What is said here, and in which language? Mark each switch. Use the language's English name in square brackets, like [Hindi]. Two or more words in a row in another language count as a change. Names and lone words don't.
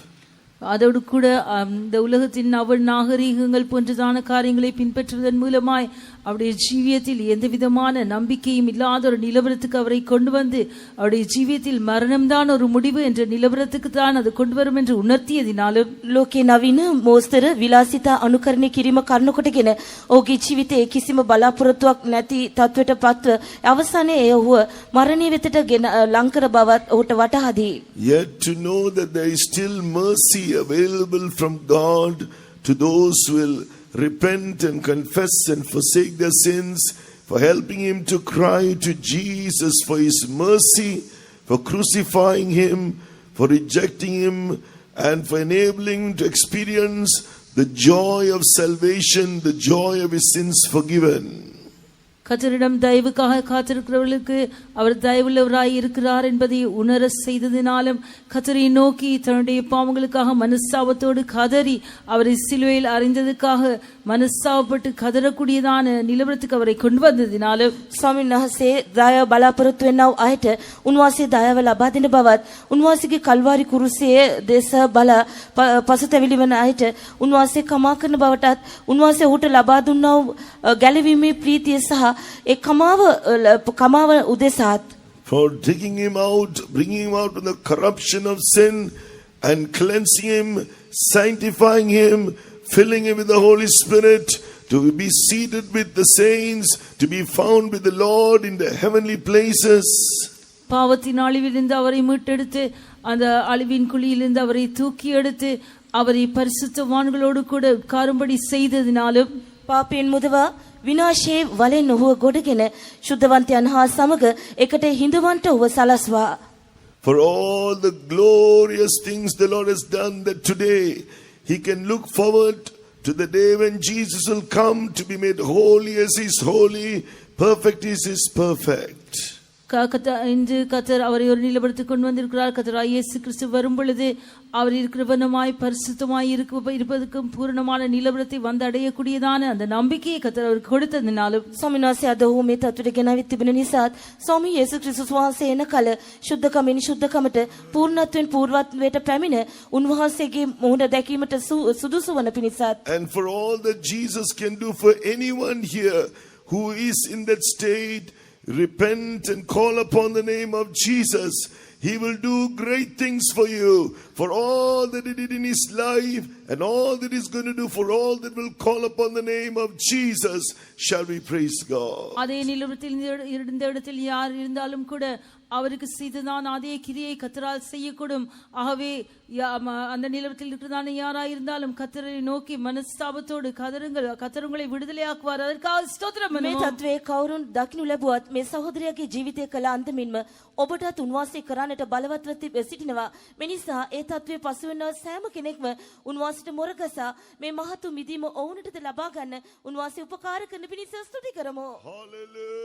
[Tamil] அதோடு கூட இந்த உலகத்தின் அவள் நாகரீகங்கள் போன்றதான காரியங்களை பின்பற்றுவதன் மூலமாய் அவருடைய ஜீவியத்தில் எந்த விதமான நம்பிக்கையும் இல்லாத ஒரு நிலவரத்துக்கு அவரை கொண்டு வந்து அவருடைய ஜீவியத்தில் மரணம்தான் ஒரு முடிவு என்ற நிலவரத்துக்கு தான் அது கொண்டு வரும் என்று உணர்த்தியதினாலும் [Sinhala] ලෝකේ නවීන මෝස්තර විලාසිතා අනුකරණය කිරීම කරනකොටගෙන ඔහුගේ ජීවිතයේ කිසිම බලාපොරොත්තුවක් නැති තත්වයට පත්ව අවසානයේ ඔහුව මරණය වෙතට ගෙන ලංකර බවත් ඔහුට වටහා දී. [English] Yet to know that there is still mercy available from God to those who will repent and confess and forsake their sins, for helping him to cry to Jesus for his mercy, for crucifying him, for rejecting him, and for enabling him to experience the joy of salvation, the joy of his sins forgiven. [Tamil] கர்த்தரிடம் தயவுக்காக காத்திருக்கிறவர்களுக்கு அவர் தயவுள்ளவராய் இருக்கிறார் என்பதை உணர செய்ததினாலும் கர்த்தரை நோக்கி தன்னுடைய பாவங்களுக்காக மனஸ்தாபத்தோடு கதறி அவரை சிலுவையில் அறைந்ததுக்காக மனஸ்தாபப்பட்டு கதறக்கூடியதான நிலவரத்துக்கு அவரை கொண்டு வந்ததினாலும் [Sinhala] ස්වාමීන් වහන්සේ දයාව බලාපොරොත්තු වෙනව අයට උන්වහන්සේ දයාව ලබා දෙන බවත් උන්වහන්සේගේ කල්වාරි කුරුසියේ දේශ බල පසුතැවිලි වන අයට උන්වහන්සේ කමා කරන බවටත් උන්වහන්සේ ඔහුට ලබා දුන්නා වූ ගැලවීමේ ප්‍රීතිය සහ ඒ කමාව උදෙසාත් [English] For taking him out, bringing him out from the corruption of sin and cleansing him, sanctifying him, filling him with the Holy Spirit, to be seated with the saints, to be found with the Lord in the heavenly places. [Tamil] பாவத்தின் அழிவிலிருந்து அவரை மீட்டெடுத்து அந்த அழிவின் குழியிலிருந்து அவரை தூக்கி எடுத்து அவரை பரிசுத்தவான்களோடு கூட உட்காரும்படி செய்ததினாலும் [Sinhala] පාපයෙන් මුදවා විනාශයේ වලෙන් ඔහුව ගොඩගෙන ශුද්ධවන්තයන් හා සමග එකට හිඳවන්ට ඔහුව සලස්වා. [English] For all the glorious things the Lord has done, that today he can look forward to the day when Jesus will come to be made holy as he is holy, perfect as he is perfect. [Tamil] இன்று கர்த்தர் அவரை ஒரு நிலவரத்துக்கு கொண்டு வந்திருக்கிறார். கர்த்தர் இயேசு கிறிஸ்து வரும் பொழுது அவர் இருக்கிறவனமாய் பரிசுத்தமாய் இருப்பதற்கும் பூரணமான நிலவரத்தை வந்து அடையக்கூடியதான அந்த நம்பிக்கையை கர்த்தர் அவருக்கு கொடுத்ததினாலும் [Sinhala] ස්වාමීන් වහන්සේ අද ඔහු මේ තත්ත්වයට ගෙනාවිත් තිබෙන නිසාත් ස්වාමී යේසු ක්‍රිස්තුස් වහන්සේ එන කල ශුද්ධකමින් ශුද්ධකමට පූර්ණත්වයෙන් පූර්වත්වයට පැමිණ උන්වහන්සේගේ මුහුණ දැකීමට සුදුසු වන පිණිසත් [English] And for all that Jesus can do for anyone here who is in that state, repent and call upon the name of Jesus. He will do great things for you, for all that he did in his life and all that he's going to do for all that will call upon the name of Jesus. Shall we praise God? [Tamil] அதே நிலவரத்தில் இருந்த இடத்தில் யார் இருந்தாலும் கூட அவருக்கு செய்ததான் அதே கிரியை கர்த்தரால் செய்யக்கூடும். ஆகவே அந்த நிலவரத்தில் இருக்கிறதான யாராயிருந்தாலும் கர்த்தரை நோக்கி மனஸ்தாபத்தோடு கதறுங்கள், கர்த்தர் உங்களை விடுதலையாக்குவார். அதற்காக ஸ்தோத்திரம். [Sinhala] මේ තත්ත්වයේ කවුරුන් දකින්නු ලැබුවත් මේ සහෝදරයාගේ ජීවිතය කළ අන්තිමින්ම ඔබටත් උන්වහන්සේ කරන්නට බලවත්ව සිටිනවා. මේ නිසා ඒ තත්ත්වයේ පසුවෙන සෑම කෙනෙක්ම උන්වහන්සේට මොරගසා මේ මහතු මිදීම ඔවුන්ටද ලබා ගන්න උන්වහන්සේ උපකාර කරන පිණිස ස්තුති කරමු.